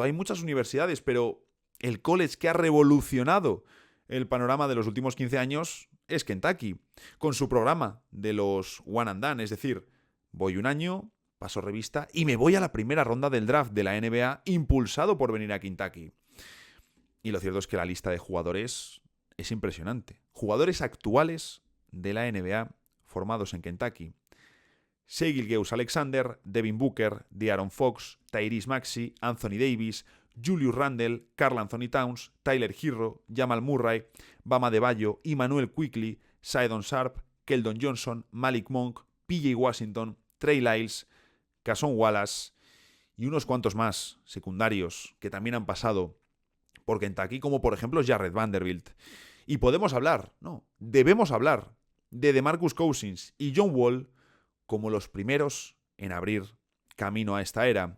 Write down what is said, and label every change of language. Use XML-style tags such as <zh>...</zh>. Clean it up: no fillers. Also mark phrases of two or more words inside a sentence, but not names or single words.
<es>Hay muchas universidades, pero el college que ha revolucionado el panorama de los últimos 15 años es Kentucky, con su programa de los</es> <en>One and Done,</en> <es>es decir, voy un año, paso revista y me voy a la primera ronda del draft de la NBA impulsado por venir a Kentucky. Y lo cierto es que la lista de jugadores es impresionante. Jugadores actuales de la NBA formados en Kentucky. Shai Gilgeous-Alexander, Devin Booker, De'Aaron Fox, Tyrese Maxey, Anthony Davis, Julius Randle, Karl Anthony Towns, Tyler Herro, Jamal Murray, Bam Adebayo, Immanuel Quickley, Shedon Sharpe, Keldon Johnson, Malik Monk, PJ Washington, Trey Lyles, Cason Wallace y unos cuantos más secundarios que también han pasado por Kentucky, como por ejemplo Jarred Vanderbilt. Y podemos hablar, debemos hablar de DeMarcus Cousins y John Wall como los primeros en abrir camino a esta era.</es>